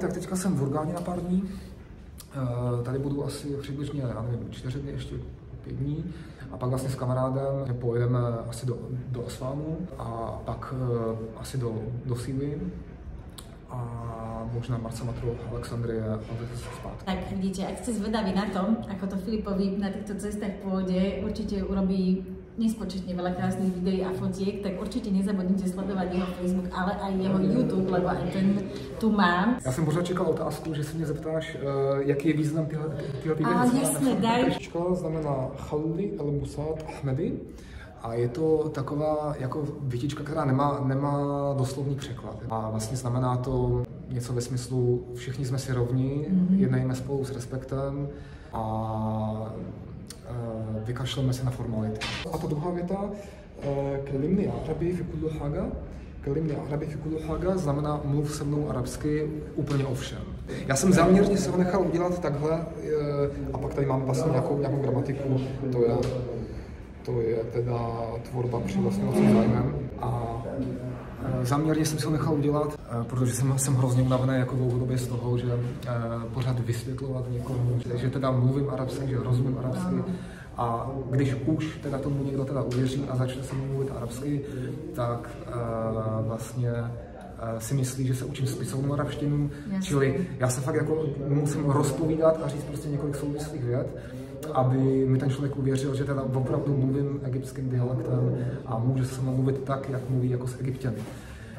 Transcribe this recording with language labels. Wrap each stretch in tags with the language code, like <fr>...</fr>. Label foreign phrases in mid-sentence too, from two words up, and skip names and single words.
<cs>Tak teďka jsem v Hurghádě na pár dní. Tady budu asi přibližně, já nevím, 4 dny, ještě 5 dní. A pak vlastně s kamarádem pojedeme asi do Asvánu a pak asi do Síly a možná Marsa Matruh, Alexandrie a zase zpátky.</cs> <sk>Tak vidíte, ak ste zvedaví na to, ako to Filipovi na týchto cestách pôjde, určite urobí nespočetne veľa krásnych videí a fotiek, tak určite nezabudnite sledovať jeho Facebook, ale aj jeho YouTube, lebo aj ten tu mám.</sk> <cs>Já jsem pořád čekal otázku, že se mě zeptáš, jaký je význam tyhle věci.</cs> <sk>A jasne, daj.</sk> <cs>Tričko znamená</cs> <ar>خليلي الموسد أحمدي</ar> <cs>a je to taková jako větička, která nemá doslovný překlad. A vlastně znamená to něco ve smyslu všichni jsme si rovni, jednejme spolu s respektem a vykašleme se na formality. A ta druhá věta,</cs> <ar>كلمني عربي في كل حاجة, كلمني عربي في كل حاجة</ar> <cs>znamená mluv se mnou arabsky úplně o všem. Já jsem záměrně se ho nechal udělat takhle a pak tady mám vlastně nějakou gramatiku, to je teda tvorba přivlastňovacím zájmem a záměrně jsem si ho nechal udělat, protože jsem hrozně unavený jako dlouhodobě z toho, že pořád vysvětlovat někomu, že teda mluvím arabsky, že rozumím arabsky a když už teda tomu někdo teda uvěří a začne se mluvit arabsky, tak vlastně si myslí, že se učím spisovnou arabštinu, čili já se fakt jako musím rozpovídat a říct prostě několik souvislých vět, aby mi ten člověk uvěřil, že teda opravdu mluvím egyptským dialektem a může se mnou mluvit tak, jak mluví jako s Egypťany.</cs>